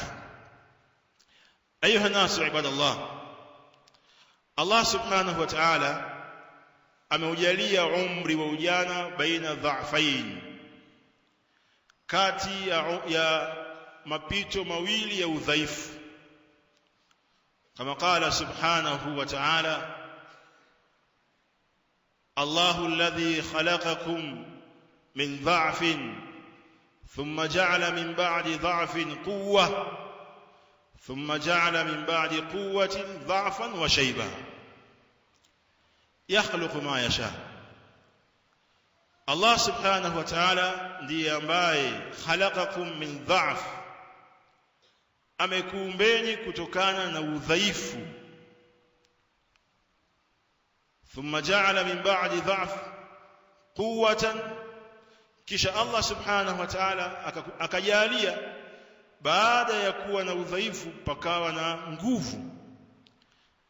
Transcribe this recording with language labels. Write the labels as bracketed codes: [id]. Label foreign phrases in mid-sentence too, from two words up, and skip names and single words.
[ar] أيها الناس عباد الله، الله سبحانه وتعالى [sw] ameujalia umri wa ujana [ar] بين ضعفين, [sw] kati ya mapito mawili ya udhaifu, kama [ar] قال سبحانه وتعالى، الله الذي خلقكم من ضعف ثم جعل من بعد ضعف قوة ثم جعل من بعد قوة ضعفا وشيبا يخلق ما يشاء. الله سبحانه وتعالى [sw] ndiye ambaye [ar] خلقكم من ضعف, [sw] amekuumbeni kutokana na udhaifu. [ar] ثم جعل من بعد ضعف قوة, [sw] kisha [ar] الله سبحانه وتعالى [sw] akajalia baada ya kuwa na udhaifu pakawa na nguvu.